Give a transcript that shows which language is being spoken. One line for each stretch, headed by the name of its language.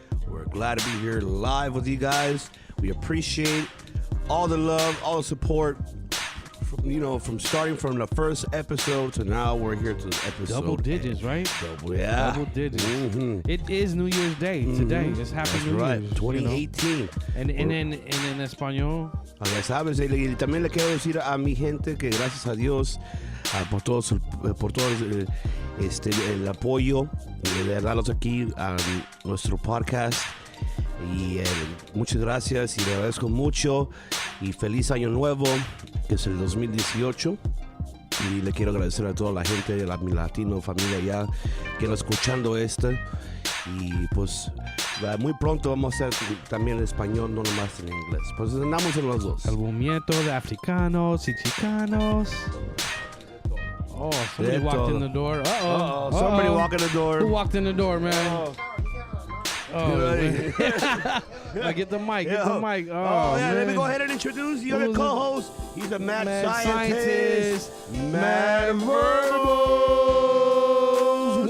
English: We're glad to be here live with you guys. We appreciate all the love, all the support from starting from the first episode to now. We're here to episode double digits, right? Double digits. Mm-hmm. It is New Year's Day today. It's Happy New Year's. 2018. You know? And
Spanish: en español. Ya sabes, y también le quiero decir a mi gente que gracias a Dios por todo el apoyo de darnos aquí a nuestro podcast. Y muchas gracias y le agradezco mucho y feliz año nuevo, que es el 2018. Y le quiero agradecer a toda la gente de mi latino familia ya que está escuchando y pues muy pronto vamos a hacer también en español, no nomás en inglés. Pues andamos en los dos. El movimiento de africanos y chicanos.
English: Oh, somebody walked in the door. Somebody walked in the door. Who walked in the door, man? Get the mic. Oh, man. Let me go ahead and introduce you the co-host. He's a mad scientist. Mad Verbals.